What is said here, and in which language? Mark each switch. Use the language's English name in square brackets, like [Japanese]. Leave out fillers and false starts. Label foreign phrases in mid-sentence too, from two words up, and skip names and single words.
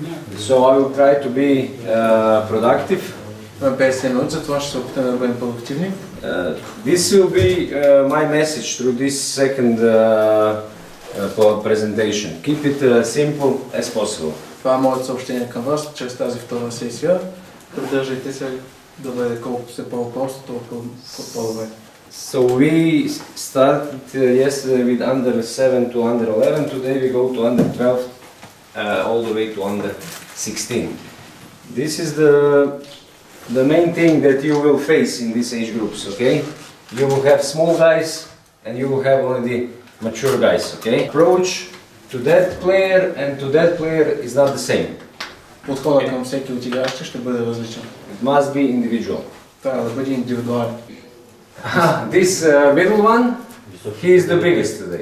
[English] So I will try to be productive. [Bulgarian] 50 минути, затова ще се опитаме да бъдем продуктивни. [English] This will be my message through this second presentation. Keep it simple as possible. [Bulgarian] Това е моето съобщение към вас чрез тази втора сесия. Придържайте се да бъде колкото се по-просто, толкова по-добре. [English] So we started yesterday with under 7 to under 11. Today we go to under 12, all the way to under 16. This is the main thing that you will face in these age groups, okay? You will have small guys and you will have already mature guys, okay? Approach to that player and to that player is not the same. [Bulgarian] Подходът към всеки от играчите ще бъде различен. [English] It must be individual. [Bulgarian] Трябва да бъде индивидуален. [English] This middle one, he is the biggest today.